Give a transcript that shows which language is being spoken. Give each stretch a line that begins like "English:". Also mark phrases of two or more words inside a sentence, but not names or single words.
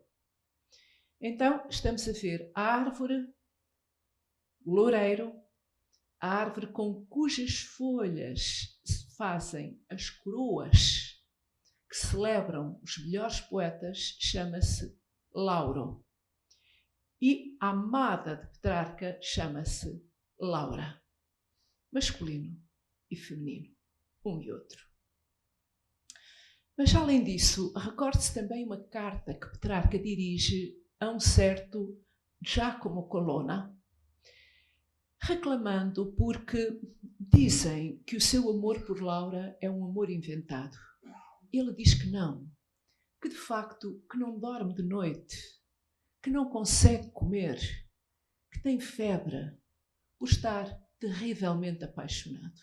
Portuguese: Então, estamos a ver a árvore, o loureiro, a árvore com cujas folhas se fazem as coroas que celebram os melhores poetas, chama-se lauro. E a amada de Petrarca chama-se Laura. Masculino e feminino, um e outro. Mas, além disso, recorde-se também uma carta que Petrarca dirige a um certo Giacomo Colonna, reclamando porque dizem que o seu amor por Laura é um amor inventado. Ele diz que não, que de facto que não dorme de noite, que não consegue comer, que tem febre por estar terrivelmente apaixonado.